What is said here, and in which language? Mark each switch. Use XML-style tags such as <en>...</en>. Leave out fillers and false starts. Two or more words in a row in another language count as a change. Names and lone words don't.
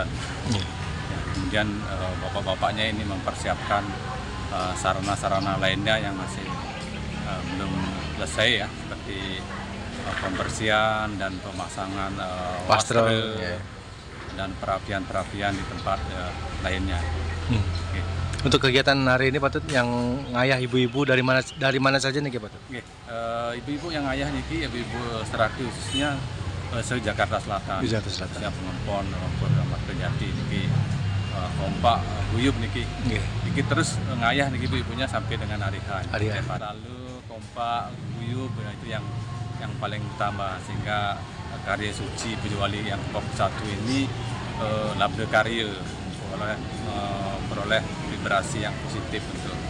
<id>Ya, kemudian bapak-bapaknya ini mempersiapkan sarana-sarana lainnya yang masih belum selesai ya, seperti pembersihan dan pemasangan wastra dan perapian-perapian di tempat lainnya. Okay. Untuk kegiatan hari ini Patut yang ngayah ibu-ibu dari mana saja nih Patut? Ibu-ibu yang</id> <ban>ngayah niki</ban> <id>ibu-ibu Serati khususnya se-Jakarta Selatan. Siap pengempon Mertajati niki kompak guyub niki. Niki terus</id> <ban>ngayah niki</ban> <id>ibu-ibunya sampai dengan hari H. Lalu kompak guyub itu yang paling utama, sehingga karya suci Pujo Wali yang ke-41 ini</id> <ban>labda karya</ban> <id>memperoleh vibrasi yang positif untuk.</id>